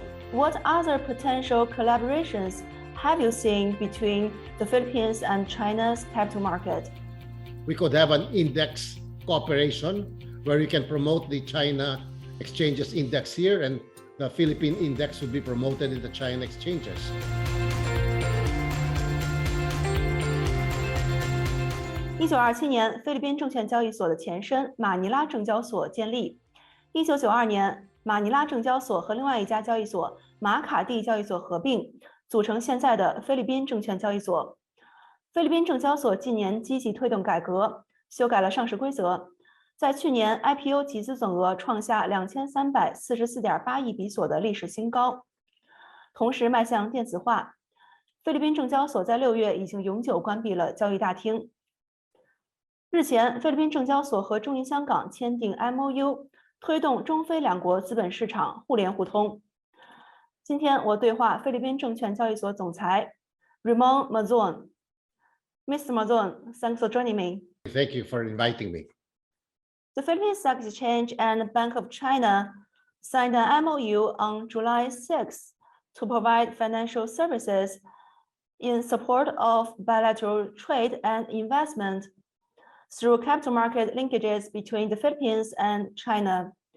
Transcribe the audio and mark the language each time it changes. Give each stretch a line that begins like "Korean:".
English: What other potential collaborations have you seen between the Philippines and China's capital market? We could have an index cooperation where we can promote the China exchanges index here and the Philippine index would be promoted in the China exchanges.
Chinese: 1927年，菲律宾证券交易所的前身马尼拉证交所建立。 1992年，马尼拉证交所和另外一家交易所马卡蒂交易所合并，组成现在的菲律宾证券交易所。菲律宾证交所近年积极推动改革，修改了上市规则。在去年 ，IPO 集资总额创下2344.8亿比索的历史新高。同时迈向电子化，菲律宾证交所在6月已经永久关闭了交易大厅。日前，菲律宾证交所和中银香港签订 MOU， 推动中菲两国资本市场互联互通。今天我对话菲律宾证券交易所总裁 Ramon Monzon。
English: Mr. Monzon, thanks for joining me. Thank you for inviting me. The Philippine Stock Exchange and Bank of China signed an MOU on July 6 to provide financial services in support of bilateral trade and investment through capital market linkages between the Philippines and China.